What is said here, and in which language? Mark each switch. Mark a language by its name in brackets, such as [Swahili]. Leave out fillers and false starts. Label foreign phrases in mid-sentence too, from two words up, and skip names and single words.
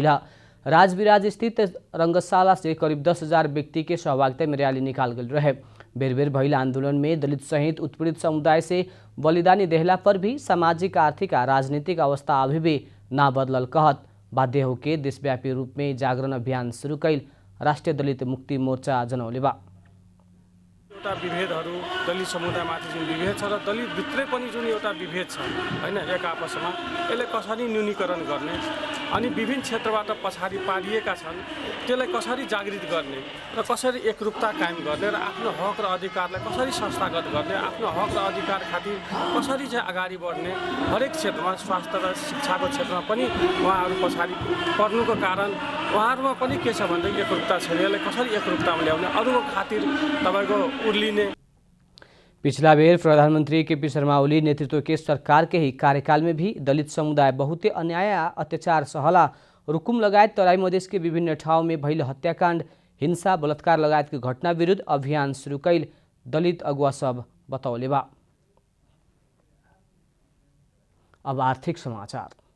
[Bhojpuri] राजविराज स्थित रंगशाला से करीब 10,000 व्यक्ति के सहभागिता में रैली निकाल गई रहे। बेर बेर भइल आंदोलन में दलित सहित उत्पीड़ित समुदाय से बलिदानी देहला पर भी सामाजिक, आर्थिक और राजनीतिक अवस्था अभी भी ना बदलल कहत बाध्य होके देशव्यापी रूप में जागरण अभियान शुरू कैल राष्ट्रीय दलित मुक्ति मोर्चा जनौले बा। [Nepali] एउटा विभेदहरू दलित समुदायमाथि जुन विभेद छ र दलित भित्रै पनि जुन एउटा विभेद छ हैन एक आपसमा यसले कसरी न्यूनीकरण गर्ने अनि विभिन्न क्षेत्रबाट पछाडि पारिएका छन् त्यसलाई कसरी जागृत गर्ने र कसरी एकरूपता कायम गर्ने र आफ्नो हक र अधिकारलाई कसरी संस्थागत गर्ने, आफ्नो हक र अधिकार खातिर कसरी चाहिँ अगाडि बढ्ने, हरेक क्षेत्रमा स्वास्थ्य र शिक्षाको क्षेत्रमा पनि उहाँहरू पछाडि पर्नुको कारण उहाँहरूमा पनि के छ भन्दाखेरि एकरूपता छैन। यसलाई कसरी एकरूपतामा ल्याउने, अरूको खातिर तपाईको उर्लिने। [Bhojpuri] पिछला बेर प्रधानमंत्री केपी शर्मा ओली नेतृत्व के सरकार के ही कार्यकाल में भी दलित समुदाय बहुते अन्याय, अत्याचार सहला। रुकुम लगायत तराई मधेश के विभिन्न ठाउँ में भइल हत्याकांड, हिंसा, बलात्कार लगायत के घटना विरुद्ध अभियान शुरू कैल दलित अगुवा सब बतौले बा। अब आर्थिक समाचार।